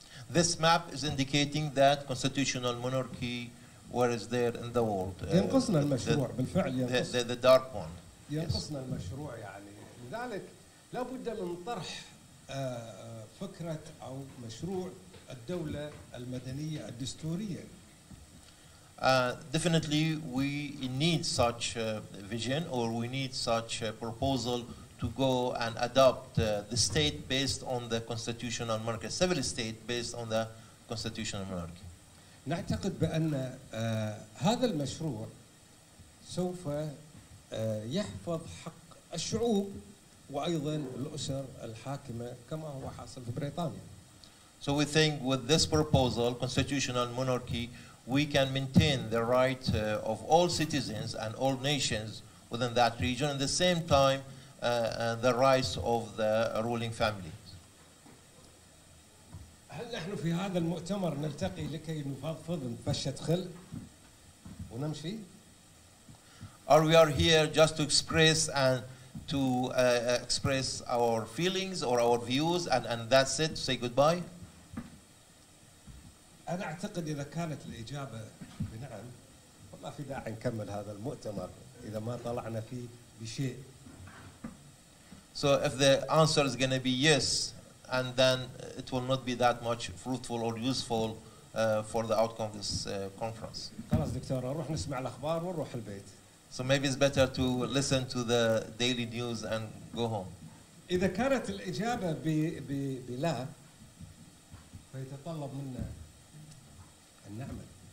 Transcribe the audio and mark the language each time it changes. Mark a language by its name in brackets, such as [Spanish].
[English] This map is indicating that constitutional monarchy where is there in the world. [Arabic] ينقصنا المشروع بالفعل ينقص. [English] The dark one. [Arabic] ينقصنا المشروع يعني، لذلك لا بد من طرح فكرة أو مشروع الدولة المدنية الدستورية. [English] Definitely we need such a vision, or we need such a proposal to go and adopt the state based on the constitutional monarchy, civil state based on the constitutional monarchy. [Arabic] نعتقد بأن هذا المشروع سوف يحفظ حق الشعوب وأيضا الأسر الحاكمة كما هو حاصل في بريطانيا. [English] So we think with this proposal, constitutional monarchy, we can maintain the right of all citizens and all nations within that region, at the same time the rights of the ruling family. [Arabic] هل نحن في هذا المؤتمر نلتقي لكي نفضفض نفشة خل ونمشي؟ [English] Or we are here just to express and to express our feelings or our views, and that's it, say goodbye? [Arabic] أنا أعتقد إذا كانت الإجابة بنعم ما في داعي نكمل هذا المؤتمر إذا ما طلعنا فيه بشيء. [English] So if the answer is going to be yes, and then it will not be that much fruitful or useful for the outcome of this conference. [Arabic] خلاص دكتور نروح نسمع الأخبار ونروح البيت. [English] So maybe it's better to listen to the daily news and go home. [Arabic] إذا كانت الإجابة بلا فيتطلب منا أن نعمل.